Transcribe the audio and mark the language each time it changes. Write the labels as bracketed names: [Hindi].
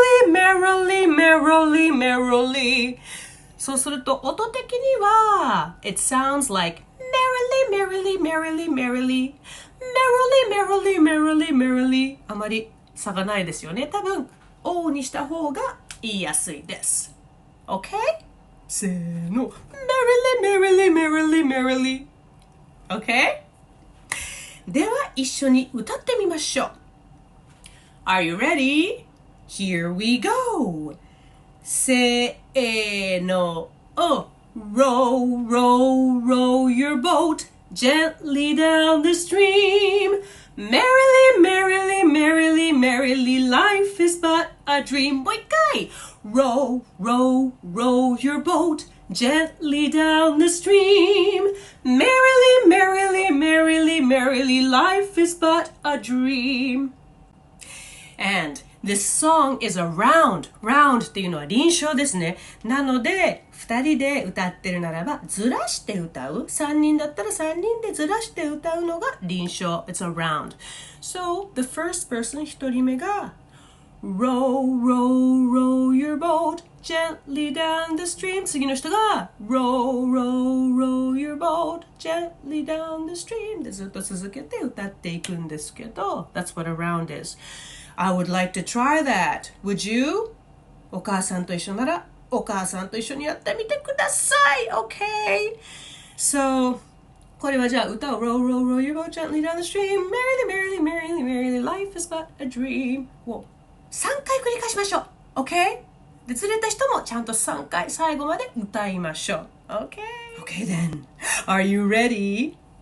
[English] merrily, merrily, merrily [Japanese] そうすると音的には [English] It sounds like merrily, merrily, merrily, merrily merrily, merrily, merrily, merrily [Japanese] あまり差がないですよね多分 O にした方が言いやすいです [English] OK? せーの merrily, merrily, merrily, merrily OK? [Japanese] では一緒に歌ってみましょう [English] Are you ready? Here we go! せーの Row, row, row your boat Gently down the stream Merrily, merrily, merrily, merrily Life is but a dream もう一回 Row, row, row your boat Gently down the stream Merrily, merrily, merrily, merrily Life is but a dream And this song is a round. [Japanese] Round っていうのは輪唱ですね。なので、2人で歌ってるならば、ずらして歌う。 3人だったら3人でずらして歌うのが輪唱。 [English] It's a round. So, the first person, [Japanese] 1人目が [English] Row, row, row your boat gently down the stream. [Japanese] 次の人が [English] Row, row, row your boat gently down the stream. [Japanese] でずっと続けて歌っていくんですけど、 [English] That's what a round is.I would like to try that. Would you? [Japanese] お母さんと一緒ならお母さんと一緒にやってみてください OK? [English] So [Japanese] これはじゃあ歌を [English] Row, row, row your boat gently down the stream Merrily, merrily, merrily, merrily Life is but a dream [Japanese] を3回繰り返しましょう [English] OK? [Japanese] でずれた人もちゃんと3回最後まで歌いましょう OK? [English] OK then Are you ready?